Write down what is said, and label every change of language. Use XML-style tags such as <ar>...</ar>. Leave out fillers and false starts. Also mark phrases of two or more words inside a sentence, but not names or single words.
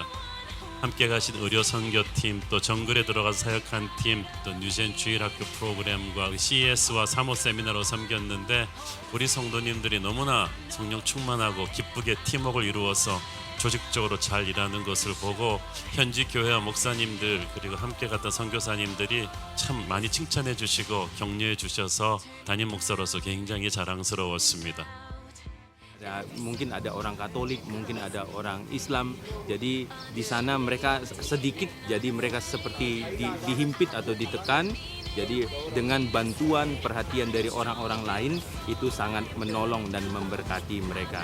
<ko>함께 가신 의료 선교팀, 또 정글에 들어가서 사역한 팀, 또 뉴젠 주일학교 프로그램과 CES와 사모 세미나로 섬겼는데 우리 성도님들이 너무나 성령 충만하고 기쁘게 팀워크를 이루어서 조직적으로 잘 일하는 것을 보고 현지 교회와 목사님들 그리고 함께 갔던 선교사님들이 참 많이 칭찬해 주시고 격려해 주셔서 담임 목사로서 굉장히 자랑스러웠습니다.</ko> <id>Mungkin ada orang Katolik, mungkin ada orang Islam. Jadi di sana mereka sedikit, jadi mereka seperti dihimpit atau ditekan. Jadi dengan bantuan perhatian dari orang-orang lain itu sangat menolong dan memberkati mereka.</id>